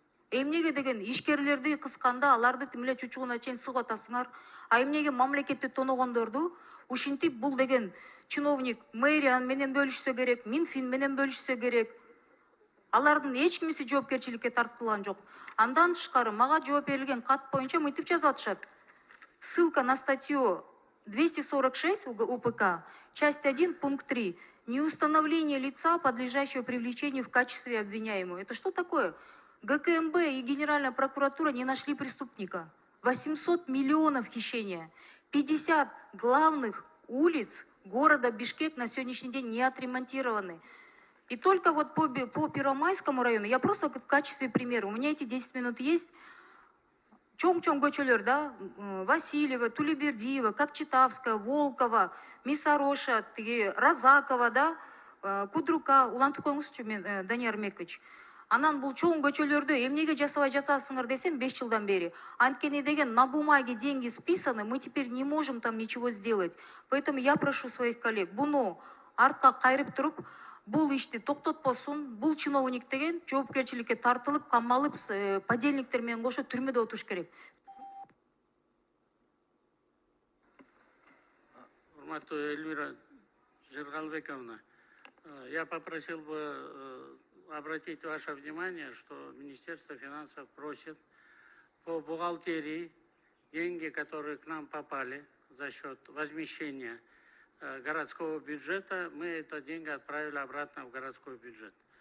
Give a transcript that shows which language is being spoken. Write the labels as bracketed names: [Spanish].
[Kyrgyz] Эмнеге деген ишкерлерди кысканда аларды тим эле чучугуна чейин сыгып атасыңар. А эмнеге мамлекетти тоногондорду ушинтип бул деген чиновник мэрия менен бөлүшсө керек, Минфин менен бөлүшсө керек. Алардын эч кимиси жоопкерчиликке тартылган жок. Андан тышкары мага жооп берилген кат боюнча мынтип жазып атышат. [Russian] Ссылка на статью 246 УПК, часть 1, пункт 3. Неустановление лица, подлежащего привлечению в качестве обвиняемого. Это что такое? ГКМБ и Генеральная прокуратура не нашли преступника. 800 миллионов хищения. 50 главных улиц города Бишкек на сегодняшний день не отремонтированы. И только вот по Первомайскому району, я просто в качестве примера, у меня эти 10 минут есть, [Kyrgyz] чоң көчөлөр, [Russian] да, Васильева, Тулебердиева, Кокчетавская, Волкова, Мисароша, Розакова, да, Кудрука, [Kyrgyz] улантып коюңузчу мен, [Russian] Данияр Мекович. [Kyrgyz] Анан бул чоң көчөлөрдө эмнеге жасабай жасасыңар десем 5 жылдан бери. Анткени деген [Russian] на бумаге деньги списаны, мы теперь не можем там ничего сделать. Поэтому я прошу своих коллег, [Kyrgyz] буну артка кайрып туруп, бул ишти токтотпосун, бул чиновник деген жоопкерчиликке тартылып, камалып, подельниктер менен кошо түрмөдө отуруш керек. [Russian] Урматтуу Эльвира Жиргалбековна, я попросил бы обратить ваше внимание, что Министерство финансов просит по бухгалтерии деньги, которые к нам попали за счет возмещения городского бюджета, мы это деньги отправили обратно в городской бюджет.